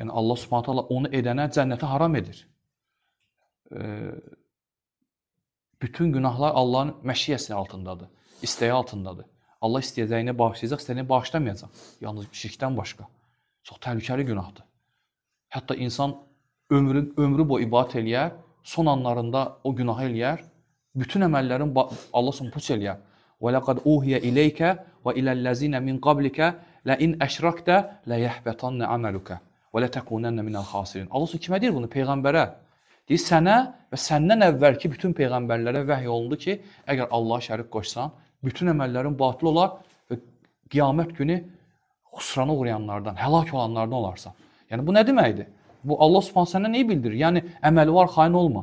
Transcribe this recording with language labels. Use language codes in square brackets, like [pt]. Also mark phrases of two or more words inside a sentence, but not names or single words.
[az] Yəni Allah [ar] سبحانه تعالى [az] onu edənə cənnəti haram edir. Bütün günahlar Allahın məşiyyəsi altındadır, istəyi altındadır. Allah istəyəcəyini bağışlayacaq, istəyəni bağışlamayacaq. Yalnız şirkdən başqa. Çox təhlükəli günahdır. Hətta insan ömrü boyu ibadət eləyər, son anlarında o günahı eləyər, bütün əməllərin Allah sonra puç eləyər. [ar] وَلَقَدْ اُوْهِيَ إِلَيْكَ وَإِلَى الَّذِينَ مِنْ قَبْلِكَ لَاِنْ أَشْرَكْتَ لَيَحْبَطَنَّ عَمَلُكَ وَلَتَكُونَنَّ مِنَ الْخَاسِرِينَ. [az] Allah sonra kimə deyir bunu? Peyğəmbərə. Deyir, sənə və səndən əvvəlki bütün peyğəmbərlərə vəhy olundu ki, əgər Allaha şərik qoşsan, bütün əməllərin batıl olar və qiyamət günü xüsrana uğrayanlardan, həlak olanlardan olarsan. Yəni, bu nə deməkdir? Bu, Allah Subhanahu sənə neyi bildirir? Yəni, əməli var, xain olma.